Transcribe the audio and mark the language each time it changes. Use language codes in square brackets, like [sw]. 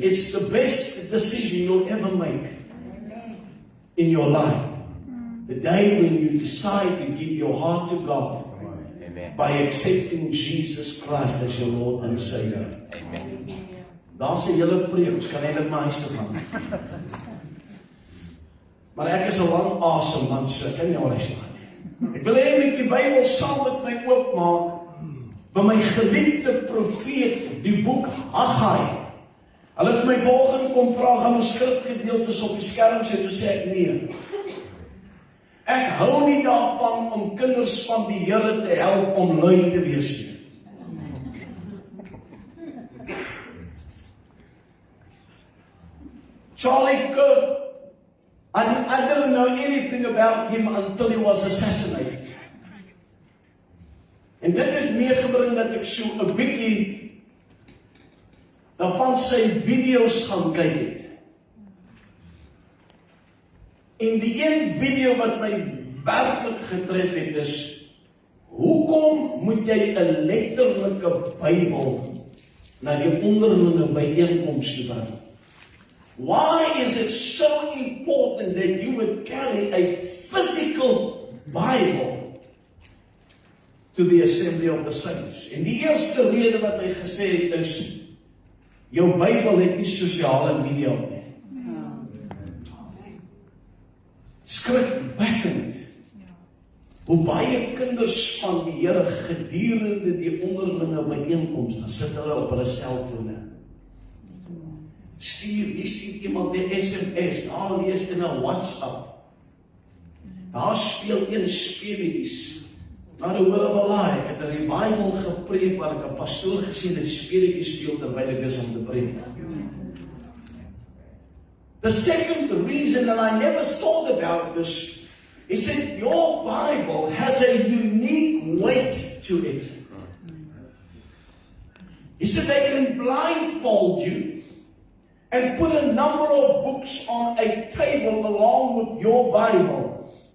[en] It's the best decision you'll ever make in your life. The day when you decide to give your heart to God by accepting Jesus Christ as your Lord and Savior. [af] Daar's 'n hele preek, ons kan eintlik maar huis toe gaan. Maar ek is 'n lang asem man, so ek kan nie huis toe gaan nie. Ek wil hê jy moet die Bybel saam met my oopmaak by my geliefde profeet, die boek Haggai. Hulle het my volgende kom vra, gaan ons skrifgedeeltes op die skerm sit, toe sê ek nee. Ek hou nie daarvan om kinders van die Here te help om lui te wees nie. [en] Charlie Kirk, I didn't know anything about him until he was assassinated. [af] En dit het meegebring dat ek so 'n bietjie daarvan sy video's gaan kyk het. En die een video wat my werklik getref het is, hoekom moet jy 'n letterlike Bybel na die onderlinge byeenkomste bring? [en] Why is it so important that you would carry a physical Bible to the assembly of the saints? [af] En die eerste rede wat hy gesê het is, jou Bybel het nie sosiale media nie. Skrikwekkend hoe baie kinders van die Here gedurende die onderlinge byeenkomste, dan sit hulle op hulle selfone. Hier stuur iemand 'n SMS, daar lees in 'n WhatsApp. Daar speel een speletjies. Nou hoor of alaai, ek het in die Bybel gepreek waar ek 'n pastoor gesien het speletjies speel terwyl ek besig om te preek. [en] The second reason, and I never thought about this, he said your Bible has a unique weight to it. He said they can blindfold you and put a number of books on a table along with your Bible.